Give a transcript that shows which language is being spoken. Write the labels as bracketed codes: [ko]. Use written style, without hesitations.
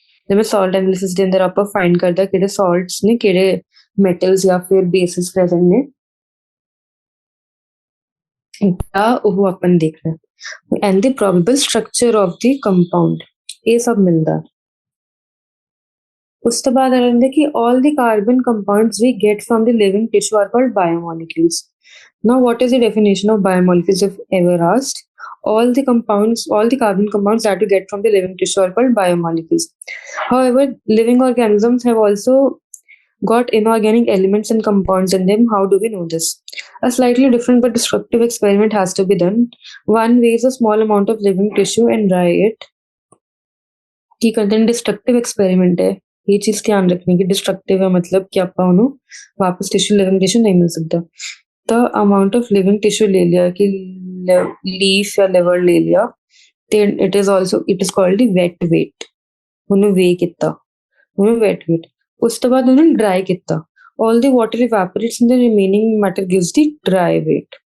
[pa] ਜਿਵੇਂ salt analysis ਦੇ ਅੰਦਰ ਆਪਾਂ find ਕਰਦਾ ਕਿਹੜੇ salts ਨੇ ਕਿਹੜੇ metals ਜਾਂ ਫਿਰ bases present ਨੇ ਉਹ ਆਪਾਂ ਦੇਖਣਾ [en] and the probable structure of the compound [pa] ਇਹ ਸਭ ਮਿਲਦਾ। ਉਸ ਤੋਂ ਬਾਅਦ ਆ ਜਾਂਦਾ ਕਿ [en] all the carbon compounds we get from the living tissue are called biomolecules। Now what is the definition of biomolecules if ever asked? All the carbon compounds that you get from the living tissue are called biomolecules। However, living organisms have also got inorganic elements and compounds in them। How do we know this? A slightly different but destructive experiment has to be done। One weighs a small amount of living tissue and dry it। [pa] ਕੀ ਕਰਦੇ ਨੇ destructive experiment ਹੈ ਇਹ ਚੀਜ਼ ਧਿਆਨ ਰੱਖਣੀ ਕਿ destructive ਹੈ ਮਤਲਬ ਕਿ ਆਪਾਂ ਉਹਨੂੰ ਵਾਪਸ living tissue ਨਹੀਂ ਮਿਲ ਸਕਦਾ। ਤਾਂ amount of living tissue ਲੈ ਲਿਆ ਕਿ leaf ਜਾਂ liver ਲੈ ਲਿਆ ਤੇ [en] it is called the wet weight। [pa] ਉਹਨੂੰ weigh ਕੀਤਾ ਉਹਨੂੰ wet weight ਉਸ ਤੋਂ ਬਾਅਦ ਉਹਨੂੰ dry ਕੀਤਾ [en] all the water evaporates and the remaining matter gives the dry weight।